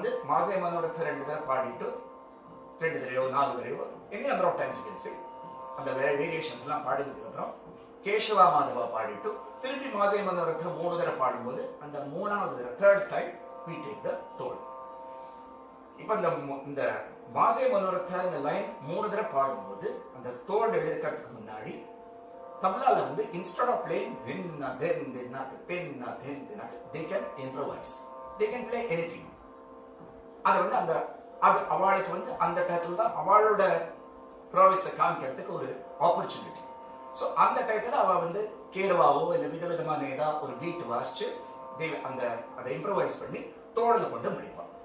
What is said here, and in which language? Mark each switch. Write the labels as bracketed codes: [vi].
[ta] மாசே மனோரத 2 தடவை பாடிட்டு 2 தடவையோ 4 தடவையோ [en] any number of times you can say, [ta] அந்த வேரியேஷன்ஸ் எல்லாம் பாடினதுக்கு அப்புறம் கேஷவா மாதவா பாடிட்டு திருப்பி மாசே மனோரத 3 தடவை பாடும்போது அந்த 3வது தடவை [en] third time we take the tod. [ta] இப்போ இந்த மாசே மனோரத இந்த லைன் 3 தடவை பாடும்போது அந்த tod எடுக்கிறதுக்கு முன்னாடி தப்லால [en] instead of playing dinna then dinna penna then dinna, they can improvise, they can play anything. [ta] அதை அந்த அது அவளுக்கு வந்து அந்த டயத்தில் தான் அவளோட ப்ராவிஸை காமிக்கிறதுக்கு ஒரு ஆப்பர்ச்சுனிட்டி. ஸோ அந்த டயத்தில் அவள் வந்து கேரவாவோ இல்லை விதவிதமான ஏதாவது ஒரு பீட் வாசிச்சு அந்த அதை இம்ப்ரவைஸ் பண்ணி தோழலை கொண்டு முடிப்பாள்.